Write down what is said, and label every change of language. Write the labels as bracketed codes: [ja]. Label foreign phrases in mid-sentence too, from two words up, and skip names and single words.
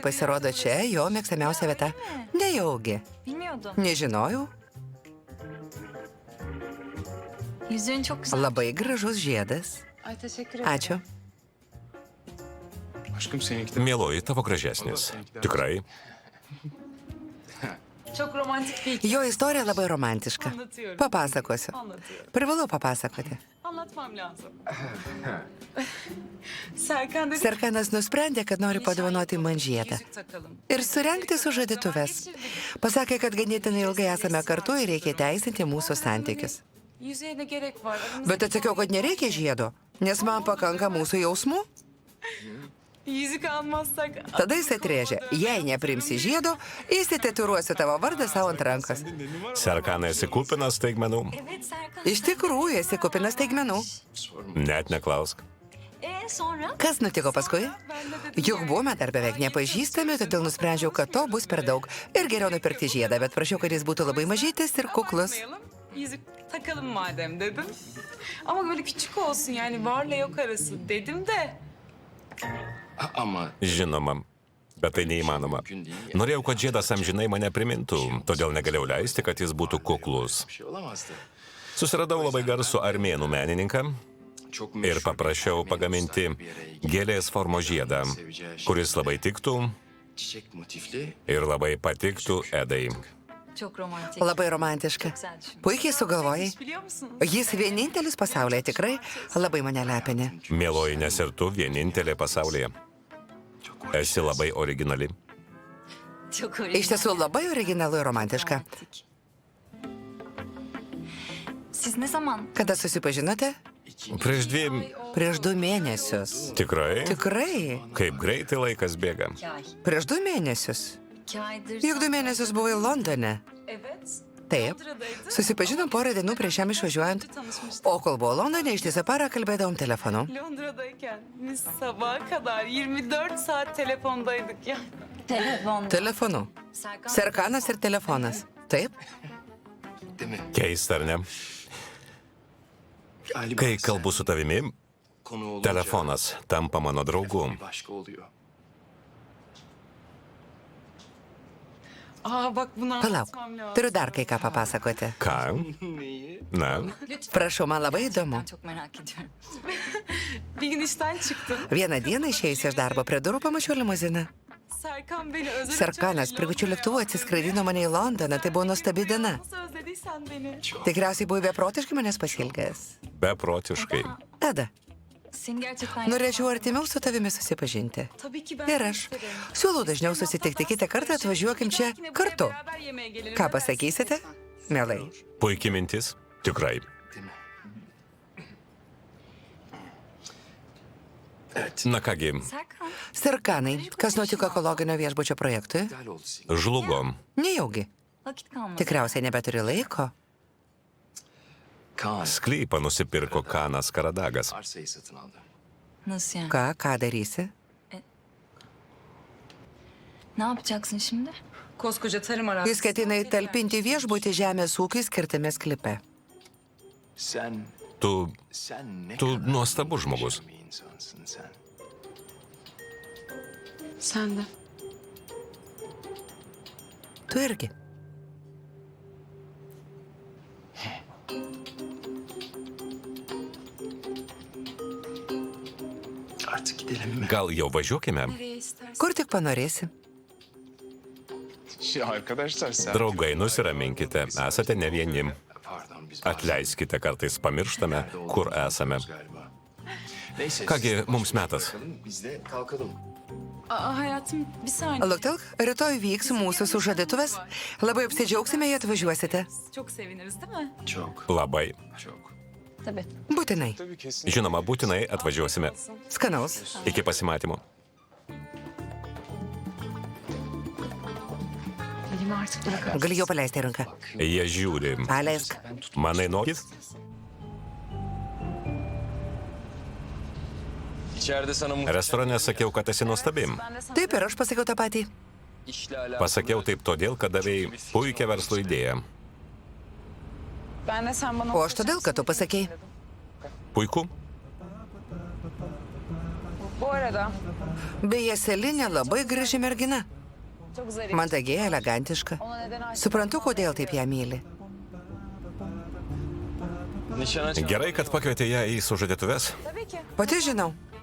[lt] Pasirodo, čia jo mėgstamiausia vieta. Nejaugi. [tr] Bilmiyordum. [lt] Nežinojau. [tr] Yüzüğün çok güzel. [lt] Labai gražus žiedas. [tr] Ay teşekkür ederim. [lt] Ačiū. [tr] Aşkım seninki de... [lt] Mieloji, tavo gražesnis. Tikrai. [tr] Çok romantik bir hikaye. [lt] Jo istorija labai romantiška. [tr] Anlatıyorum. [lt] Papasakosiu. [tr] Anlatıyorum. [lt] Privalau papasakoti. [tr] anlatmam lazım. Serkan dedi [lt] Serkanas nusprendė, kad nori padovanoti man žiedą [tr] yüzük takalım. [lt] ir surengti sužadėtuves. Pasakė, kad ganėtinai ilgai esame kartu ir reikia teisinti mūsų santykius. [tr] Yüzüğe ne gerek var? Aramızda [lt] Bet atsakiau, kad nereikia žiedo, nes man pakanka mūsų jausmų. [tr] yüzük almazsak... [lt] Tada jis atrėžė, jei neprimsi žiedo, įsitatuiruosiu tavo vardą savo ant rankos. Serkanai esi kupinas staigmenų? [tr] Evet Serkan. [lt] Iš tikrųjų, esi kupinas staigmenų. Net neklausk. [tr] Sonra? [lt] Kas nutiko paskui? Juk buvome dar beveik nepažįstami, todėl nusprendžiau, kad to bus per daug. Ir geriau nupirkti žiedą, bet prašiau, kad jis būtų labai mažytis ir kuklus. [tr] Almayalım, yüzük takalım madem dedim. Ama böyle küçük olsun yani varla yok arası dedim de. Ama [lt] Žinoma, bet tai neįmanoma. Norėjau, kad žiedas amžinai mane primintų, todėl negalėjau leisti, kad jis būtų kuklus. [tr] bir şey olamazdı. [lt] Susiradau labai garsų armėnų menininką [tr] Çok [lt] ir [tr] meşhur [lt] paprašiau pagaminti gėlės formos žiedą, kuris labai tiktų [tr] çiçek motifli. [lt] ir labai patiktų Edai. [tr] Çok romantik. [lt] Labai romantiška. Puikiai sugalvojai. [tr] Hiç biliyor musunuz? [lt] Jis vienintelis pasaulyje tikrai labai mane lepinė. Mieloji, nes ir tu vienintelė pasaulyje. Esi labai originali. [tr] Çok [lt] Iš tiesų labai originalu ir romantiška. [tr] romantik. Siz ne zaman? [lt] Kada susipažinote? Prieš 2 mėnesius. Tikrai? Tikrai? Kaip greitai laikas bėga. [tr] 2 ay. [lt] Prieš 2 mėnesius. [tr] 2 aydır. [lt] Juk 2 mėnesius buvai Londone. [tr] Evet. [lt] Taip. Susipažinom porą dienų prieš jam išvažiuojant. O kol buvo Londone, ištisą parą kalbėdavom telefonu. [tr] Londra'dayken biz sabaha kadar 24 saat telefondaydık ya. Telefon. [lt] Telefonu. Serkan. Serkanas ir telefonas. Taip? [tr] Değil mi? [lt] Keista, ar ne? [tr] Galiba [lt] Kai [tr] sen [lt] kalbu su tavimi, [tr] konu olunca [lt] telefonas tampa mano draugu. [tr] bir başka oluyor. Aa bak bunu [lt] Palauk. [tr] anlatmam lazım. [lt] Turiu dar kai ką papasakoti. Ką? [tr] Neyi? [lt] Na, Prašau, man labai įdomu. [tr] Ben çok merak ediyorum. Bir gün işten çıktım. [lt] Vieną dieną išėjus iš darbo prie durų pamačiau limuziną. [tr] Serkan beni özel [lt] Serkanas privačiu lėktuvu atsiskraidino mane į Londoną. Tai buvo nuostabi diena. [tr] Nasıl özlediysen beni. [lt] Tikriausiai buvai beprotiškai manęs pasilgęs. beprotiškai. Tada [tr] Seni gerçekten... [lt] norėčiau artimiau su tavimi susipažinti. [tr] Tabii ki ben [lt] Ir [tr] de [lt] aš. [tr] isterim. [lt] Siūlau dažniau susitikti kitą kartą, atvažiuokim čia [tr] Yine buraya [lt] kartu. [tr] beraber yemeğe gelelim. [lt] Ką [tr] Ne dersin? [lt] pasakysite? Mielai. Puikiai mintis. Tikrai. [tr] Değil mi? Evet. [lt] Na kągi, Serkan. Serkanai, kas nutiko ekologinio viešbučio projektui? [tr] İptal oldu Sinem. [lt] žlugo. Nejaugi. [tr] Vakit kalmadı. [lt] Tikriausiai nebeturi laiko. Kaan Sklypą nusipirko Kanas Karadagas. [tr] arsayı satın aldı. Nasıl yani? [lt] Ką darysi? [tr] Ne yapacaksın şimdi? Koskoca tarım arazisi. [lt] Jis ketina įtalpinti viešbutį žemės ūkiui skirtame sklype. [tr] Sen [lt] Tu [tr] ne [lt] Tu [tr] kadar [lt] nuostabus žmogus. [tr] muhteşem bir insansın sen. Sen de. [lt] Tu irgi. [tr] Artık gidelim mi? [lt] Gal jau važiuokime? [tr] Nereye istersen. [lt] Kur tik panorėsi. [tr] Arkadaşlar sen... [lt] Draugai, nusiraminkite, esate ne vieni. [tr] Pardon biz... [lt] Atleiskite, kartais pamirštame, kur esame. [tr] Galiba. Neyse. [lt] Kągi, [tr] siz de [lt] mums metas. [tr] bakalım, biz de kalkalım. Aa hayatım bir saniye. [lt] Luktelk, rytoj vyks mūsų sužadėtuvės. Labai apsidžiaugsime, jei atvažiuosite. [tr] Çok seviniriz değil mi? Çok, [lt] Labai. [tr] çok. Tabii. [lt] Būtinai. Žinoma, būtinai atvažiuosime. Skanaus. Iki pasimatymo. [tr] Elimi artık bırak. [lt] Gali jau paleisti ranką. Jie žiūri. Paleisk. Manai noris? [tr] İçeride sana [lt] Restorane sakiau, kad esi nuostabi. Taip ir aš pasakiau tą patį. [tr] işle alakalı... [lt] Pasakiau taip todėl, kad davėjai puikią verslo idėją. [tr] Ben de sen bana... [lt] O aš todėl, kad tu pasakei. Puiku. [tr] Bu arada [lt] Beje, Selinė labai graži mergina. [tr] çok zarif. [lt] Mandagiai, elegantiška. [tr] Ona neden aşık? [lt] Suprantu, kodėl taip ją myli. [tr] Nişana çağır. [lt] Gerai, kad pakvietė ją į sužadėtuves. [tr] Tabii ki. [lt] Pati žinau.